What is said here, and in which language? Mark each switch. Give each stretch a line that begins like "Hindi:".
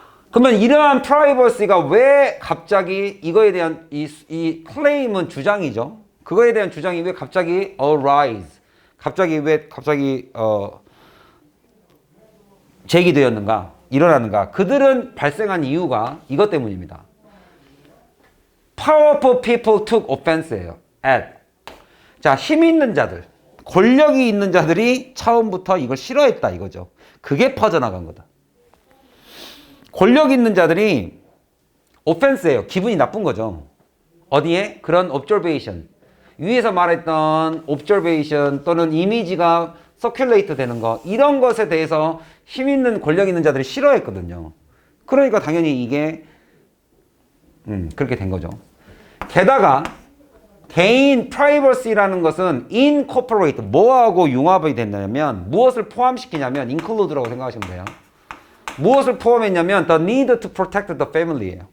Korean: 그러면 이러한 프라이버시가 왜 갑자기 이거에 대한 이 클레임은 주장이죠. 그거에 대한 주장이 왜 갑자기 arise, 왜 갑자기 제기되었는가, 일어나는가? 그들은 발생한 이유가 이것 때문입니다.
English: Powerful people took offense예요.
Korean: 자, 힘 있는 자들, 권력이 있는 자들이 처음부터 이걸 싫어했다 이거죠. 그게 퍼져나간 거다. 권력 있는 자들이 offense예요. 기분이 나쁜 거죠. 어디에? 그런 observation. 위에서 말했던 observation 또는 이미지가 서큘레이트 되는 거, 이런 것에 대해서 힘 있는 권력 있는 자들이 싫어했거든요. 그러니까 당연히 이게 그렇게 된 거죠. 게다가 개인 프라이버시라는 것은 incorporate, 뭐하고 융합이 됐냐면 무엇을 포함시키냐면 include라고 생각하시면 돼요. 무엇을 포함했냐면
English: the need to protect the family예요.